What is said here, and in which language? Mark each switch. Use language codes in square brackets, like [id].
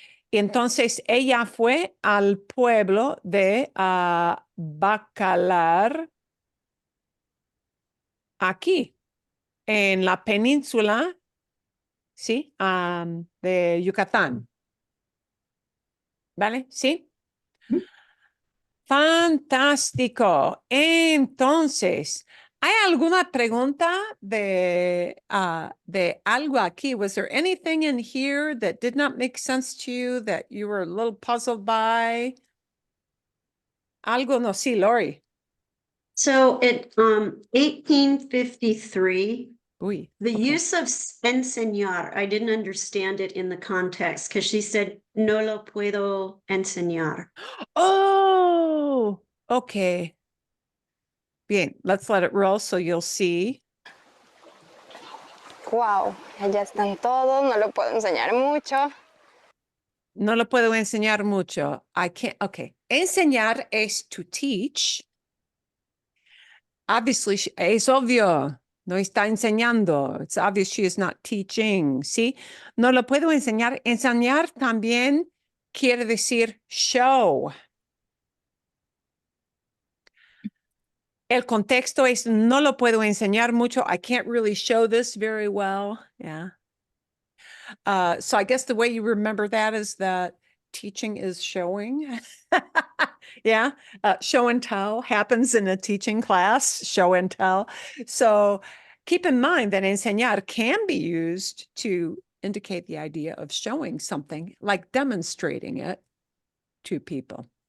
[es] Y entonces ella fue al pueblo de Bacalar, aquí, en la península, ¿sí? De Yucatán. ¿Vale? ¿Sí? Fantástico. Entonces, ¿hay alguna pregunta de algo aquí? [en] Was there anything in here that did not make sense to you, that you were a little puzzled by? [es] Algo no, sí, Lori. [en] So at 1853, Uy, the okay. use of enseñar, I didn't understand it in the context because she said, [es] no lo puedo enseñar. [en] Oh, okay. Bien, let's let it roll so you'll see. [es] Wow, allá están todos, no lo puedo enseñar mucho. No lo puedo enseñar mucho. [en] I can't, okay. Enseñar es to teach. [es] Obviously, es obvio, no está enseñando. [en] It's obvious she is not teaching, ¿sí? [es] No lo puedo enseñar. Enseñar también quiere decir show. El contexto es no lo puedo enseñar mucho. [en] I can't really show this very well. Yeah. So I guess the way you remember that is that teaching is showing. Yeah. Show and tell happens in a teaching class, show and tell. So keep in mind that enseñar can be used to indicate the idea of showing something, like demonstrating it to people.